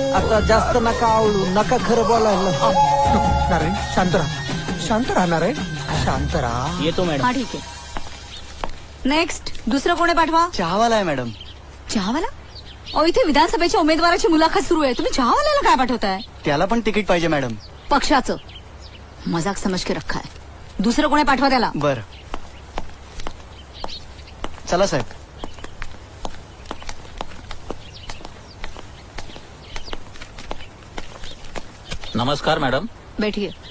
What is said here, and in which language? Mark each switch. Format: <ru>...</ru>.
<mr>आता जास्त नका आवडू, नका खरं बोलायला. नारायण शांत राहा, शांत राहा नारायण, शांत राहा. येतो मॅडम. हा ठीक आहे. नेक्स्ट, दुसरं कोणी पाठवा? चहावाला आहे मॅडम. चहावाला? अहो इथे विधानसभेच्या उमेदवाराची मुलाखत सुरू आहे, तुम्ही चहावाल्याला काय पाठवताय? त्याला पण तिकीट पाहिजे मॅडम.</mr> <hi>पक्षाचं मजाक समज के रखा है.</hi> <mr>दुसरं कोणी पाठवा त्याला. बर, चला साहेब.</mr> <hi>नमस्कार मैडम. बैठिए.</hi>